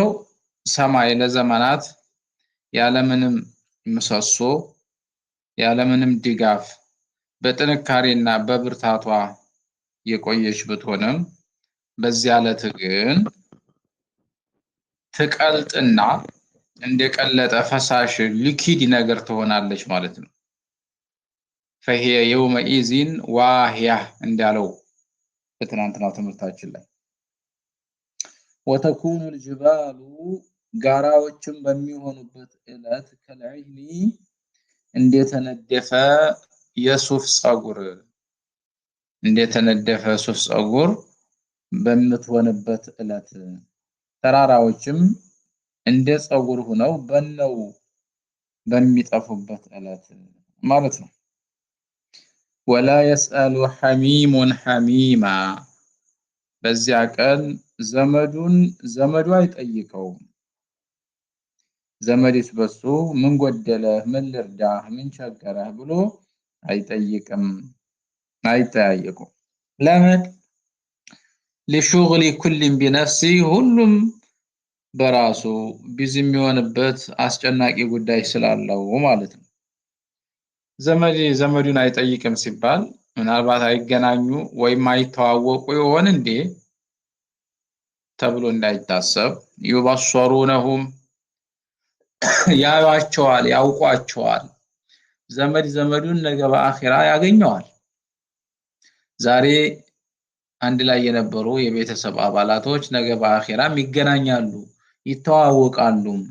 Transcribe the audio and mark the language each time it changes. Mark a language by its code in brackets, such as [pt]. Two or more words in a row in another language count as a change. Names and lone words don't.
[am] ሰማይ ለዘመናት ያለምንም ምሰሶ ያለምንም ድጋፍ በጥንካሬና በብርታቷ የቆየች ብትሆንም በዚያ ዕለት ግን ትቀልጥና እንደቀለጠ ፈሳሽ ሊኪድ ነገር ትሆናለች ማለት ነው። [ar] فهي يومئذ واهية [am] እንዳለው በትናንትናው ትምህርታችን ላይ [ar] وتكون الجبال [am] ጋራዎችም በሚሆኑበት ዕለት ከልዕህኒ እንደተነደፈ የሱፍ ጸጉር እንደተነደፈ ሱፍ ጸጉር በምትሆንበት ዕለት ተራራዎችም እንደ ጸጉር ሆነው በነው በሚጠፉበት ዕለት ማለት ነው። [ar] ولا يسأل حميم حميما [am] በዚያ ቀን ዘመዱ አይጠይቀውም። ዘመድስ በሱ ምን ጎደለህ፣ ምን ልርዳህ፣ ምን ቸገረህ ብሎ አይጠይቅም፣ አይጠያየቁም። ለምን? [ar] لشغل كل بنفسه [am] ሁሉም በራሱ ቢዚ የሚሆንበት አስጨናቂ ጉዳይ ስላለው ማለት ነው። ዘመዱን አይጠይቅም ሲባል ምናልባት አይገናኙ ወይም አይተዋወቁ ይሆን እንዴ ተብሎ እንዳይታሰብ ይበሰሩነሁም ያዩዋቸዋል፣ ያውቋቸዋል። ዘመዱን ነገ በአኺራ ያገኘዋል። ዛሬ አንድ ላይ የነበሩ የቤተሰብ አባላቶች ነገ በአኺራም ይገናኛሉ፣ ይተዋወቃሉ።